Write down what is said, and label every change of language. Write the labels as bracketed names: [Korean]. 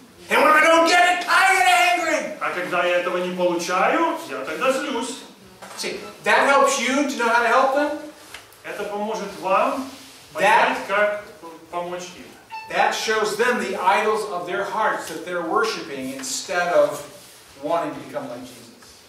[English] And when I don't get it, I get angry. [Russian] А когда я этого не получаю, я тогда злюсь. [English] See, that helps you to know how to help them. [Russian] Это поможет вам понять, как помочь им. [English] That shows them the idols of their hearts that they're worshiping instead of wanting to become like Jesus.